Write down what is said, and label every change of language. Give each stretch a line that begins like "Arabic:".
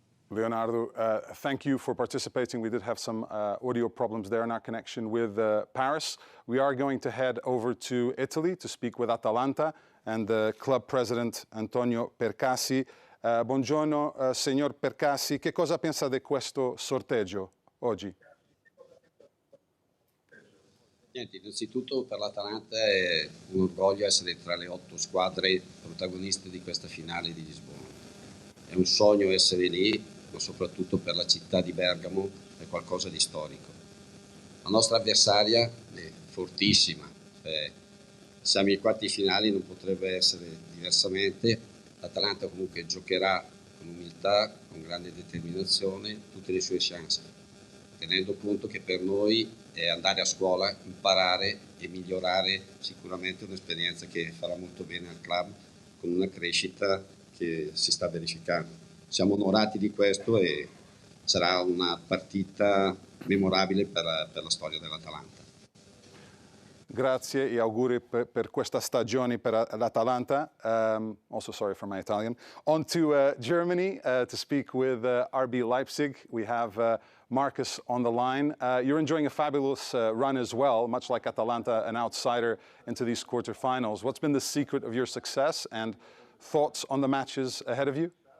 English: Leonardo, thank you for participating. We did have some audio problems there in our connection with Paris. We are going to head over to Italy to speak with Atalanta and the club president Antonio Percassi.
Italian: Buongiorno, signor Percassi. Che cosa pensa di questo sorteggio oggi? Niente, innanzitutto per l'Atalanta è un orgoglio essere tra le 8 squadre protagoniste di questa finale di Lisbona. È un sogno essere lì, ma soprattutto per la città di Bergamo è qualcosa di storico. La nostra avversaria è fortissima, siamo ai quarti finali, non potrebbe essere diversamente. L'Atalanta comunque giocherà con umiltà, con grande determinazione tutte le sue chance, tenendo conto che per noi è andare a scuola, imparare e migliorare sicuramente un'esperienza che farà molto bene al club con una crescita che si sta verificando. Siamo onorati di questo e sarà una partita memorabile per la storia dell'Atalanta. Grazie e auguri per questa stagione per l'Atalanta.
English: Also sorry for my Italian. On to Germany to speak with RB Leipzig. We have Marcus on the line. You're enjoying a fabulous run as well, much like Atalanta, an outsider into these quarterfinals. What's been the secret of your success and thoughts on the matches ahead of you?